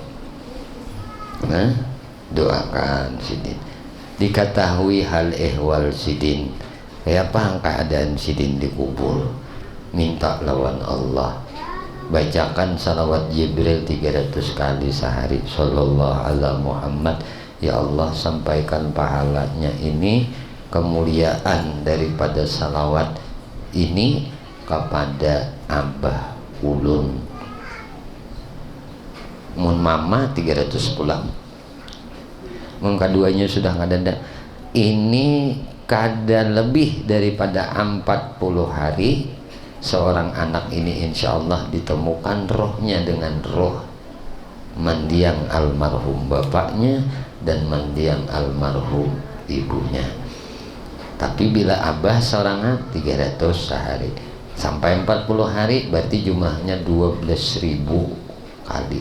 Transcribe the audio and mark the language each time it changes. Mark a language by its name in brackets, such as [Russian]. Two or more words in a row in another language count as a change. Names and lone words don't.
[Banjar] Nah, doakan sidin. Diketahui hal ehwal sidin, kayak apa keadaan sidin dikubur, minta lawan Allah, bacakan salawat Jibril 300 kali sehari, [Arabic] صلى الله على محمد. [Banjar] Ya Allah, sampaikan pahalanya ini, kemuliaan daripada salawat ini kepada Abah Ulun. Mun mama 300 pulang, mun keduanya sudah ada. Ini kada lebih daripada 40 hari seorang anak ini [Arabic] إن شاء الله [Banjar] ditemukan rohnya dengan roh mendiang almarhum bapaknya dan mendiang almarhum ibunya. Tapi bila abah seorang 300 sehari sampai 40 hari berarti jumlahnya 12.000 kali.